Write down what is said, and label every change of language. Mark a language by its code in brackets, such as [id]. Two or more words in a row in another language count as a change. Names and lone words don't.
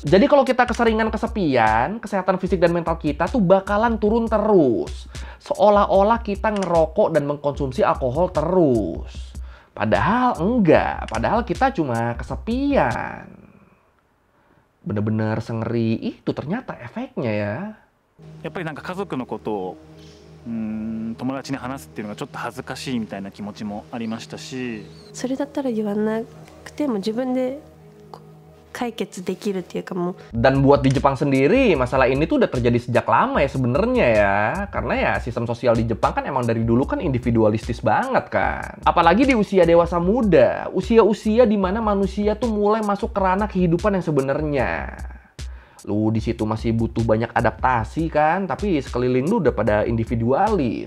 [id] Jadi kalau kita keseringan kesepian, kesehatan fisik dan mental kita tuh bakalan turun terus. Seolah-olah kita ngerokok dan mengkonsumsi alkohol terus. Padahal enggak, padahal kita cuma kesepian. Bener-bener sengeri itu ternyata efeknya ya. [ja] やっぱりなんか家族のことを友達に話すっていうのがちょっと恥ずかしいみたいな気持ちもありましたし、それだったら言わなくても自分で解決できるっていうかもう。 [id] Dan buat di Jepang sendiri, masalah ini tuh udah terjadi sejak lama ya sebenarnya ya. Karena ya sistem sosial di Jepang kan emang dari dulu kan individualistis banget kan. Apalagi di usia dewasa muda, usia-usia di mana manusia tuh mulai masuk ke ranah kehidupan yang sebenarnya. Lu di situ masih butuh banyak adaptasi kan, tapi sekeliling lu udah pada individualis.